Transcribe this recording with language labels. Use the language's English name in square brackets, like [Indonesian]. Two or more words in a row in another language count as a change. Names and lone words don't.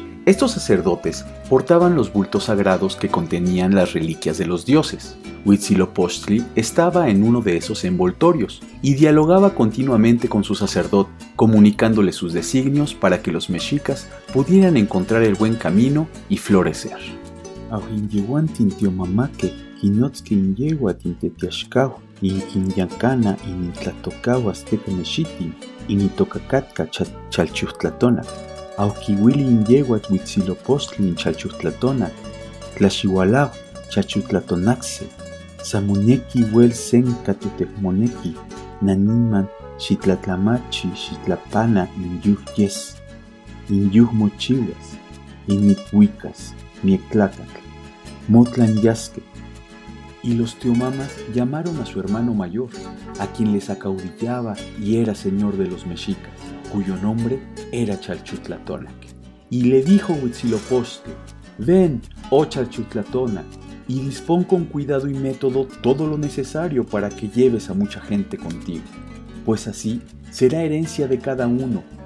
[Spanish] Estos sacerdotes portaban los bultos sagrados que contenían las reliquias de los dioses. Huitzilopochtli estaba en uno de esos envoltorios y dialogaba continuamente con su sacerdote, comunicándole sus designios para que los mexicas pudieran encontrar el buen camino y florecer. [Nahuatl languages] Aujinyehuantin teomamaque kinotske inyehuat intetiaxkau, inkinyakana inintlatokaw azteca mexitin, initokakatka chalchuhtlatonac, aukiwili inyehuat huitzilopostli inchalchuhtlatonac, tlaxiualao chalchuhtlatonacse, samuneki huel senka tutecmoneki, naniman xitlatlamachi xitlapana inyuh yes, inyuh mochihuas, inithuicas, miectlacatl, motlan yasque. [Spanish] Y los teomamas llamaron a su hermano mayor, a quien les acaudillaba y era señor de los mexicas, cuyo nombre era Chalchutlatonac. Y le dijo Huitzilopochtli: ven, oh Chalchutlatonac, y dispón con cuidado y método todo lo necesario para que lleves a mucha gente contigo, pues así será herencia de cada uno